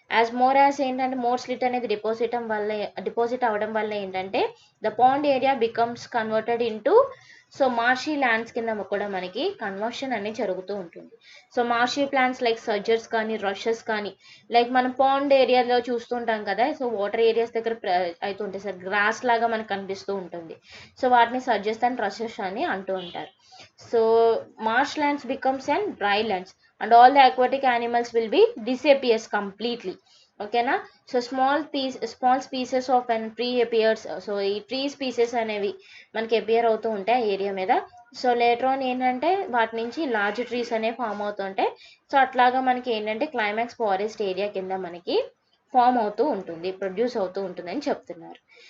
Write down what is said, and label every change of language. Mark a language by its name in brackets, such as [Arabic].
[Telugu] As more as ఏంటంటే more slit అనేది deposit అవ్వడం వల్ల ఏంటంటే the pond area becomes converted into so marshy lands కింద కూడా మనకి కన్వర్షన్ అనేది జరుగుతూ ఉంటుంది. So marshy plants like surgeons కానీ, రషెస్ కానీ, లైక్ మనం పాండ్ ఏరియాలో చూస్తుంటాం కదా, సో వాటర్ ఏరియాస్ దగ్గర అవుతుంటాయి సార్, గ్రాస్ లాగా మనకు కనిపిస్తూ ఉంటుంది. సో వాటిని సర్జర్స్ అండ్ రషెస్ అని అంటూ ఉంటారు. [English] So marsh lands becomes an dry lands and all the aquatic animals will be disappears completely. [Telugu] ఓకేనా, [English] So small species of and tree appears. [Telugu] So ఈ ట్రీ స్పీసెస్ అనేవి మనకి అపియర్ అవుతూ ఉంటాయి ఆ ఏరియా మీద. సో లేటర్ ఆన్ ఏంటంటే వాటి నుంచి లార్జ్ ట్రీస్ అనేవి ఫామ్ అవుతుంటాయి. సో అట్లాగా మనకి ఏంటంటే క్లైమాక్స్ ఫారెస్ట్ ఏరియా కింద మనకి ఫామ్ అవుతూ ఉంటుంది, ప్రొడ్యూస్ అవుతూ ఉంటుంది అని చెప్తున్నారు.